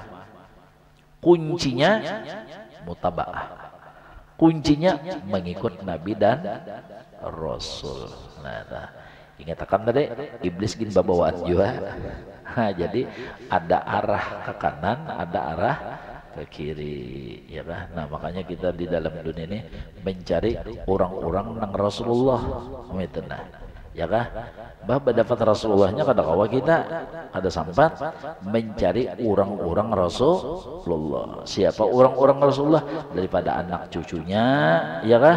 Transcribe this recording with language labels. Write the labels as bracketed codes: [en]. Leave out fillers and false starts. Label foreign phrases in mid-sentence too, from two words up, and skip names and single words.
[id] Kuncinya mutaba'ah, kuncinya mengikut Nabi dan Rasul. [bjn] Nah, ingatkan tadi iblis gin babawaan juga. [id] Nah, jadi ada arah ke kanan, ada arah ke kiri, ya kan? Nah, makanya kita di dalam dunia ini mencari orang-orang nang Rasulullah, nah, ya kah? [bjn] Bah dapat Rasulullahnya kada kawa kita, kada sampat mencari orang-orang Rasulullah. [id] Siapa orang-orang Rasulullah? Daripada anak cucunya, ya kah?